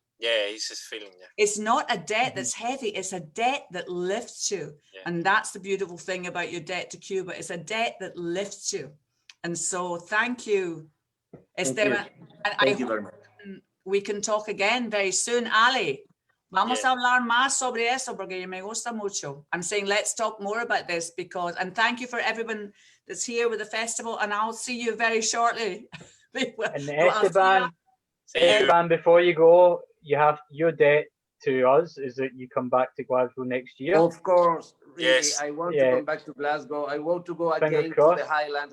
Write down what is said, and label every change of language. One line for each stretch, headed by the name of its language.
English: Yeah, it's just feeling. Yeah. It's not a debt that's heavy. It's a debt that lifts you. Yeah. And that's the beautiful thing about your debt to Cuba. It's a debt that lifts you. And so thank you, Esteban. Thank you very much. We can talk again very soon.
Spanish: Ali, vamos a hablar más sobre eso porque me gusta mucho.
English: I'm saying let's talk more about this because, and thank you for everyone that's here with the festival, and I'll see you very shortly. And Esteban, before you go, you have your debt to us is that you come back to Glasgow next year. Of course, really, I want to come back to Glasgow. I want to go again to the Highlands.